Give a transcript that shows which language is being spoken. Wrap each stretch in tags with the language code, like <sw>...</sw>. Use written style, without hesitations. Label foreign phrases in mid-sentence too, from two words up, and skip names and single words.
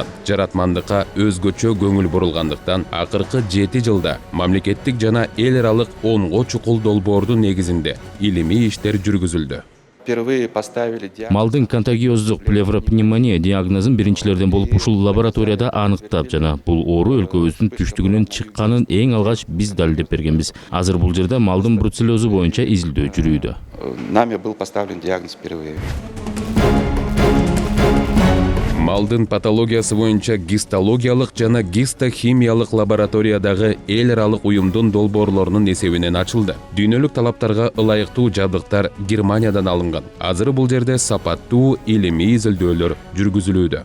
<ky>Жаратмандыкка өзгөчө көңүл бурулгандыктан, акыркы 7 жылда мамлекеттик жана эл аралык 10 чукул долбоордун негизинде илимий иштер жүргүзүлдү. Малдын контагиоздук плевропневмония диагнозун биринчилерден болуп ушул лабораторияда аныктап жана бул оору өлкөбүздүн түштүгүнөн чыкканын эң алгач биз далилдеп бергенбиз. Азыр бул жерде малдын бруцеллезу боюнча изилдөө жүрүүдө.</ky> <ru>Нами был поставлен диагноз впервые.</ru> <ky>Малдын патологиясы боюнча гистологиялык жана гистохимиялык лабораториядагы эл аралык уюмдун долбоорлорунун эсебинен ачылды. Дүйнөлүк талаптарга ылайыктуу жабдыктар Германиядан алынган. Азыр бул жерде сапаттуу илимий изилдөөлөр жүргүзүлүүдө.</ky>